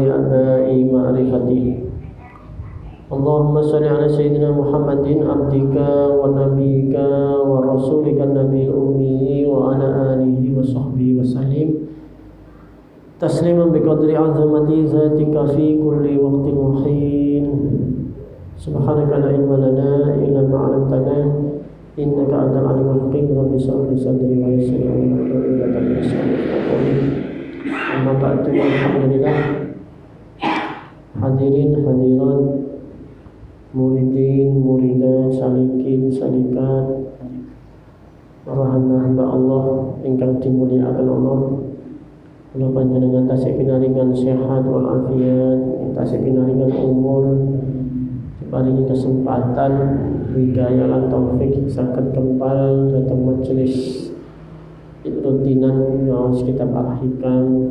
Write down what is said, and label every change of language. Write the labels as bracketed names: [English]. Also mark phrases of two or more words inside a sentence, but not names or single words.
[Arabic] أباء معرفته اللهم صل على سيدنا محمد عبدك ونبيك ورسولك النبي الأمي وعلى آله وصحبه وسلم تسليما بقدر عظمة ذاتك في كل وقت وحين سبحانك لا علم لنا إلا ما علمتنا إنك أنت العليم الحكيم رب اشرح لي صدري ويسر لي أمري أما بعد [Javanese] alhamdulillah hadirin hadirat muridin, muridah, salikin, salikat para hamba-hamba Allah ingkang dimuliakan Allah. Kula panjenengan tasih pinaringan sehat wal afiat, tasih pinaringan umur, diparingi kesempatan, hidayah lan taufik saged kempal dhateng majelis rutinan ngaos kitab Al-Hikam.